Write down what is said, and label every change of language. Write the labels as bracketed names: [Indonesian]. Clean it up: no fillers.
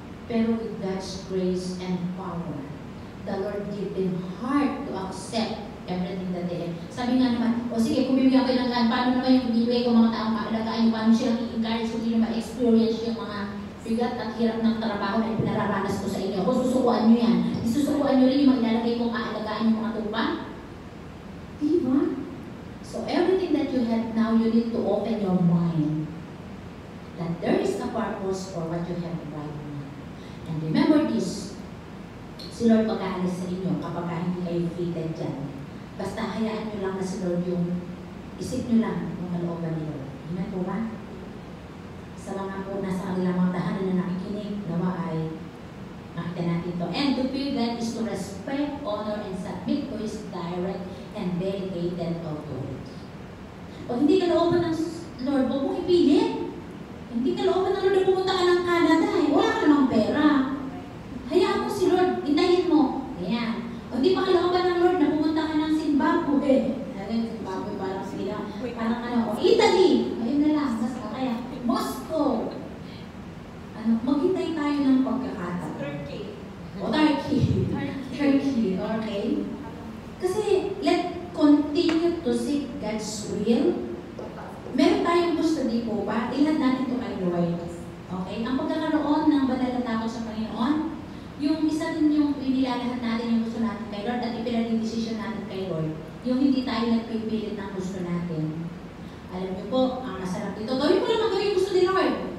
[English] Pero with God's grace and power, the Lord give them heart to accept everything that they have. [Filipino] Sabi nga naman, o sige, kung bibigyan ko ng gaan, paano naman yung bibigay ko mga taong maalagaan, yung paano silang i-encourage, kung hindi ma-experience yung mga bigat at hirap ng trabaho na pinararanas ko sa inyo. Kung susukuan nyo yan, isusukuan nyo rin yung mag-ilalagay kong aalagaan yung mga tupa. Diba? [English] So everything that you have now, you need to open your mind that there is a purpose for what you have right now. And remember this, [Filipino] si Lord pag-aalis sa inyo kapag hindi kayo fitted dyan. Basta hayaan nyo lang na si Lord yung isip nyo lang yung malooban ni Lord. Amen po ba? Sa mga po nasa kanilang mga tahanan na nakikinig, nawa ay makita natin ito. [English] And to fear God is to respect, honor, and submit to His direct and delegated authority. [Filipino] Pag hindi ka looban ng Lord, huwag mong ipilit. Hindi ka looban ng Lord na pumunta ka ng Canada. Wala ka namang pera. Hayaan mo si Lord, intayin mo. Ayan. O hindi pa ka looban ng Lord na pumunta ka ng Zimbabwe. Zimbabwe parang sila. Parang ano, Italy. Ayun na lang. Basta kaya, Moscow. Ano, maghintay tayo ng pagkakataon. Turkey. O Turkey. Turkey, okay? [English] Kasi, let's continue to seek God's will. [Filipino] Meron tayong gusto, di po ba? Ilhan natin ito kay Lord. Okay? Ang pagkakaroon ng banal na takot sa Panginoon, yung isa din yung inilalahat natin yung gusto natin kay Lord at ipinag-decision natin kay Lord. Yung hindi tayo nagpipilit ng gusto natin. Alam niyo po, ang masarap dito, gawin mo lang ang gawin gusto ni Lord.